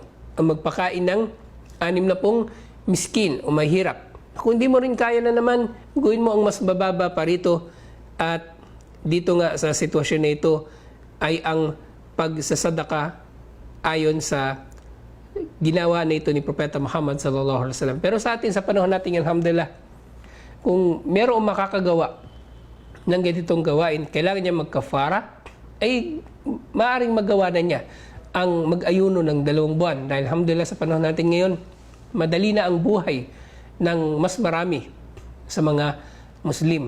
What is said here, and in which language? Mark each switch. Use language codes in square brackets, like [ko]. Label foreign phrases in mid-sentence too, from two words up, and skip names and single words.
[tl] Ang magpakain ng 60 miskin o mahirap. Kung hindi mo rin kaya na naman, gawin mo ang mas mababa pa rito. At dito nga sa sitwasyon na ito ay ang pagsasadaka ayon sa ginawa na ito ni Propeta Muhammad [ar] صلى الله عليه وسلم. [tl] Pero sa atin, sa panahon natin, alhamdulillah, kung mayroong makakagawa ng ganitong gawain, kailangan niya magkafara, ay maaaring magawa na niya ang mag-ayuno ng 2 buwan. Dahil alhamdulillah, sa panahon natin ngayon, madali na ang buhay ng mas marami sa mga Muslim.